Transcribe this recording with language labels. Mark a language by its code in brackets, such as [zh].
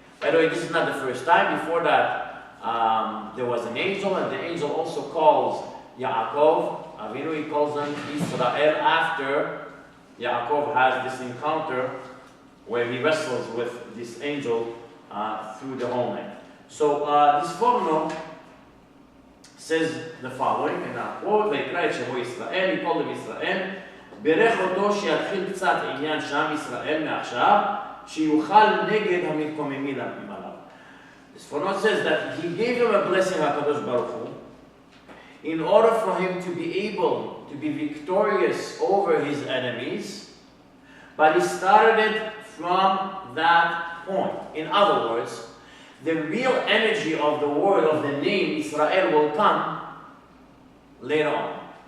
[en] By the way, this is not the first time. Before that, there was an angel, and the angel also calls Yaakov Avinu. He calls them Israel after Yaakov has this encounter where he wrestles with this angel through the homeland. So this Forno says the following, and I quote, [he] ויקרא את שמו ישראל, [en] he called him Israel, [he] בירך אותו שיתחיל קצת עניין שם ישראל מעכשיו, שיוכל נגד המתקוממים עליו. [en] This Forno says that he gave him a blessing, HaKadosh Baruch Hu, in order for him to be able to be victorious over his enemies, but he started it from that point. In other words, the real energy of the word of the name Israel will come later on.